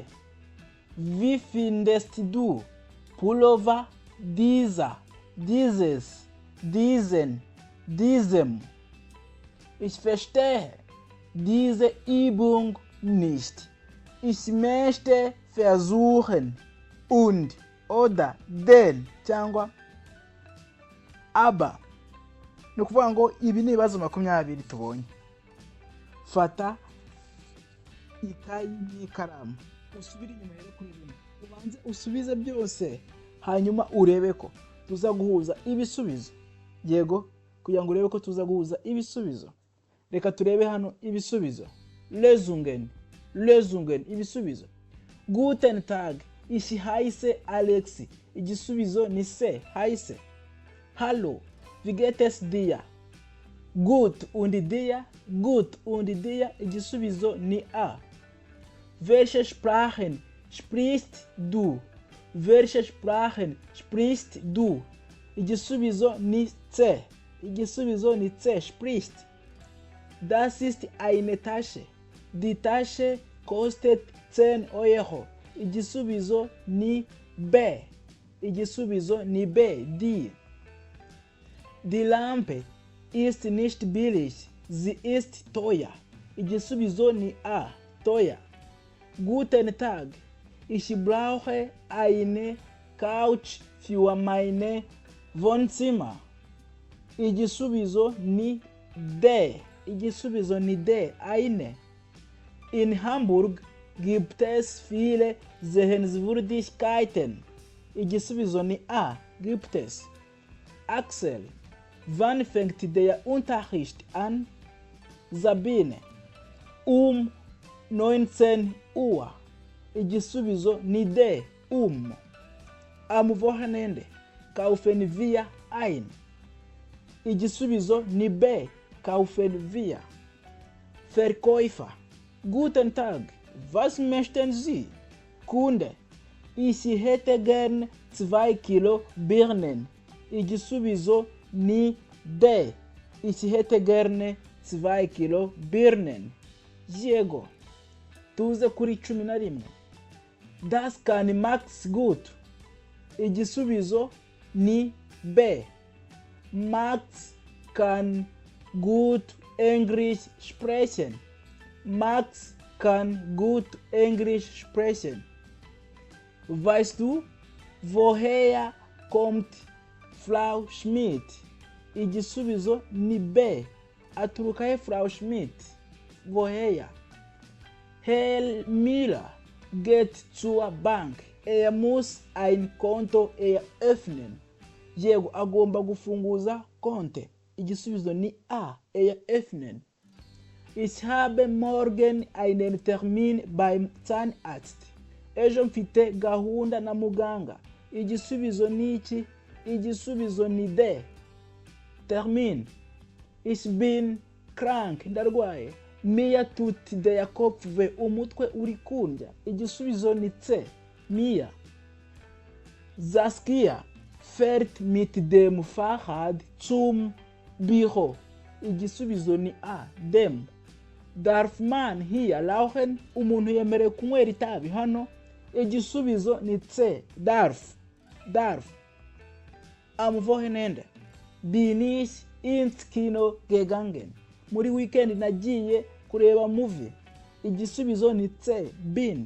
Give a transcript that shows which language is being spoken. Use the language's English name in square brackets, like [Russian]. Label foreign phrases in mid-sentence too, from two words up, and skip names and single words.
[German] Wie findest du Pullover dieser, dieses, diesen, diesem? Ich verstehe diese Übung nicht. Ich möchte versuchen und oder den cyangwa aber. [Kinyarwanda] Nukuvuga ngo ibi ni ibibazo 20 tubonye. Fata ikayi n'ikaramu usubire inyuma rero kuri bimwe. Ubanze usubize byose hanyuma urebe ko tuza guhuza ibisubizo. Yego, kugira ngo urebe ko tuza guhuza ibisubizo. Reka turebe hano ibisubizo. Lösungen ibisubizo. [German] Guten Tag, ich heiße Alex. [Kinyarwanda] igisubizo ni C, [German] heiße. Hallo, wie geht es dir? Gut und dir, [Kinyarwanda] igisubizo ni A. [German] Welche Sprachen sprichst du? Welche Sprachen sprichst du? [Kinyarwanda] Igisubizo ni C. Spricht. [German] Das ist eine Tasche. Die Tasche kostet 10 Euro. [Kinyarwanda] Igisubizo ni B. Die. [German] Die Lampe ist nicht billig. Sie ist teuer. [Kinyarwanda] Igisubizo ni A. Teuer. [German] Guten Tag. Ich brauche eine Couch für mein Wohnzimmer. [Kinyarwanda] Igisubizo ni D. [German] Eine. In Hamburg gibt es viele Sehenswürdigkeiten. [Kinyarwanda] Igisubizo ni A. [German] Gibt es. [Kinyarwanda] Axel. [German] Wann fängt der Unterricht an? Sabine. 19 Uhr. [Kinyarwanda] Igisubizo ni D. [German] Am Wochenende kaufen wir ein. [Kinyarwanda] Igisubizo ni B. [German] Kaufen wir. Verkäufer. Guten Tag. Was möchten Sie? Kunde. Ich hätte gern 2 Kilo Birnen. [Kinyarwanda] Igisubizo ni D. [German] Ich hätte gerne 2 Kilo Birnen. [Kinyarwanda] Yego. Tuze kuri 11. [German] Das kann Max gut. [Kinyarwanda] Igisubizo ni B. [German] Max kann gut Englisch sprechen. Max kann gut Englisch sprechen. Weißt du, woher kommt Frau Schmidt? [Kinyarwanda] Igisubizo ni B. Aturukahe Frau Schmidt? [German] Woher? Herr Miller geht zur Bank. Muss ein Konto eröffnen. [Kinyarwanda] Yego agomba gufunguza konte. Igisubizo ni A. Eröffnen. [German] Ich habe morgen einen Termin beim Zahnarzt. [Kinyarwanda] Ejo mfite gahunda na muganga. Igisubizo ni iki? Igisubizo ni D. [German] Termin. Ich bin krank. Ndarwaye. Mir tut der Kopf weh. [Kinyarwanda] Umutwe uri kundya. Igisubizo ni C. Mir. [German] Saskia fährt mit dem Fahrrad zum Büro. [Kinyarwanda] Igisubizo ni A. [German] Dem. Darf man hier rauchen? [Kinyarwanda] Umuntu yemerewe kunywera itabi hano? Igisubizo ni C. Darf. [German] Am Wochenende bin ich ins Kino gegangen. [Kinyarwanda] Muri weekend nagiye kureba movie. Igisubizo ni C. Bin.